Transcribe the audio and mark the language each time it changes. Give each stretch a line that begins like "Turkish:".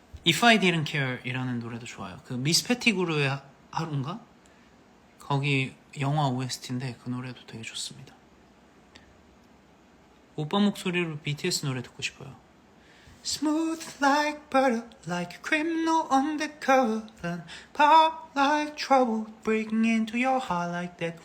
Korean: If I didn't care 이라는 노래도 좋아요. 그 미스 패티구르의 하루인가? 거기 영화 OST인데 그 노래도 되게 좋습니다. 오빠 목소리로 BTS 노래 듣고 싶어요.
English: Smooth like butter, like a criminal undercover, and pop like trouble, breaking into your heart like that.